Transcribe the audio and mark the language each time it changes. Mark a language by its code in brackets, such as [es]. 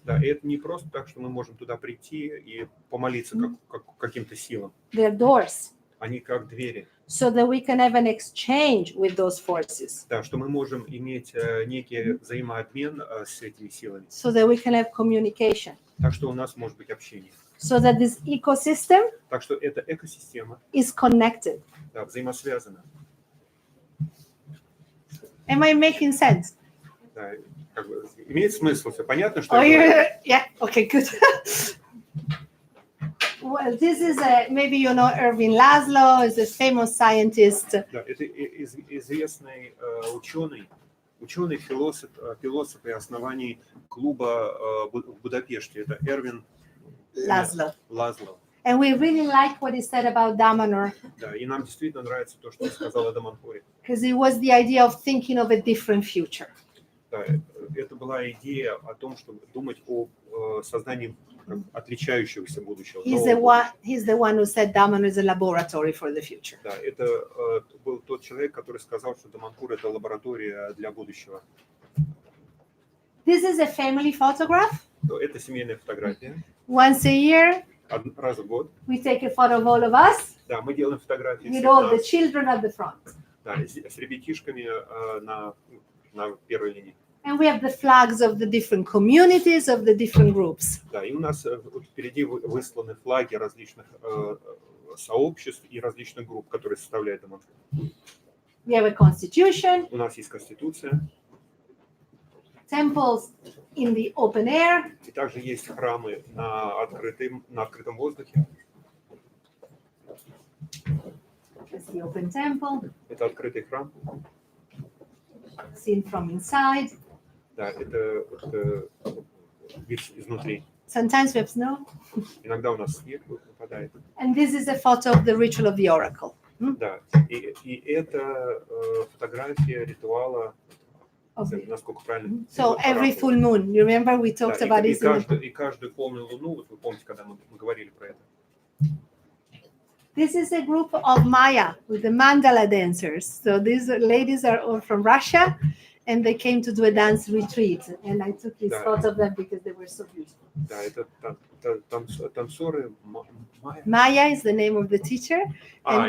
[ru] Да, и это не просто так, что мы можем туда прийти и помолиться каким-то силам. [en] They're doors, [ru] Они как двери. [en] so that we can have an exchange with those forces, [ru] Да, что мы можем иметь некий взаимообмен с этими силами. [en] so that we can have communication, [ru] Так что у нас может быть общение. [en] so that this ecosystem [ru] Так что эта экосистема, [en] is connected. [ru] да, взаимосвязана. [en] Am I making sense? [ru] Да, как бы, имеет смысл, все понятно, что [en] Oh, [ru] я говорю? [en] yeah. Okay, good. Well, this is maybe you know Ervin Laszlo is a famous scientist. [ru] Да, это известный ученый, философ и основатель клуба в Будапеште. Это Эрвин [en] Laszlo. [ru] Лазло. [en] And we really like what he said about Damanhur, [ru] Да, и нам действительно нравится то, что он сказал о Даманхуре. [en] because it was the idea of thinking of a different future. [ru] Да, это была идея о том, чтобы думать о создании отличающегося будущего. [en] He's the one who said Damanhur is a laboratory for the future. [ru] Да, это был тот человек, который сказал, что Даманхур – это лаборатория для будущего. [en] This is a family photograph. [ru] Это семейная фотография. [en] Once a year, [ru] Раз в год. [en] we take a photo of all of us [ru] Да, мы делаем фотографии [en] with [ru] всех [en] all the [ru] нас, [en] children at the front. [ru] да, с ребятишками на первой линии. [en] And we have the flags of the different communities, of the different groups. [ru] Да, и у нас впереди высланы флаги различных сообществ и различных групп, которые составляют Даманхур. [en] We have a constitution, [ru] У нас есть конституция, [en] temples in the open air, [ru] и также есть храмы на открытом воздухе. [en] that's the open temple, [ru] Это открытый храм. [en] seen from inside. [ru] Да, это вид изнутри. [en] Sometimes we have snow. [ru] Иногда у нас снег выпадает. [en] And this is a photo of the ritual of the oracle. [ru] Да, и это фотография ритуала, насколько правильно. [en] So every full moon, you remember we talked [ru] Да, [en] about [ru] и [en] this. [ru] и каждую полную луну, вот вы помните, когда мы говорили про это. [en] This is a group of Maya with the mandala dancers. So these ladies are all from Russia, and they came to do a dance retreat. And I took this photo of them because they were so beautiful. [ru] Да, это танцоры [en] Maya is the name of the teacher, and